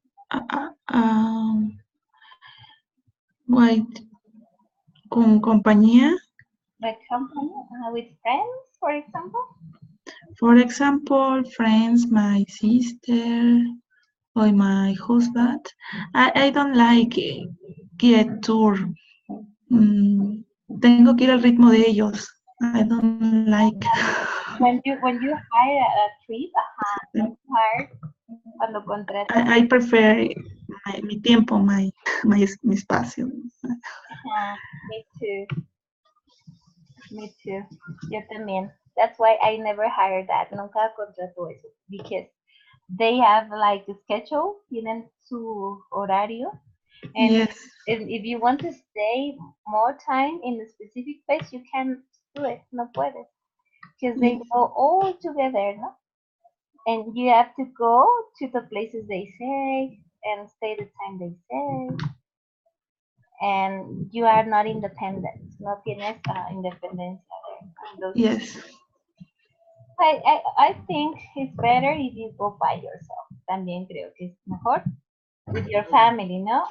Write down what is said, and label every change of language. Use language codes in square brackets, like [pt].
[es] uh, um, wait, con compañía. [en] With company, with friends, for example. For example, friends, my sister, or my husband. I don't like get tour. [es] Tengo que ir al ritmo de ellos. [en] I don't like. When you hire a trip, hire [es] cuando contratas. [en] I prefer [es] mi tiempo, mi espacio. [en] Me too. Me too. [es] Yo también. [en] That's why I never hired that. [es] Nunca contrato eso. [en] Because they have like a schedule, [es] tienen su horario. [en] And Yes. if you want to stay more time in a specific place, you can do it. [es] No puedes. [en] Because they go all together, no? And you have to go to the places they say and stay the time they say. And you are not independent. [es] No tienes independencia there. [en] Yes. I think it's better if you go by yourself. [es] También creo que es mejor [en] with your family, [es] ¿no?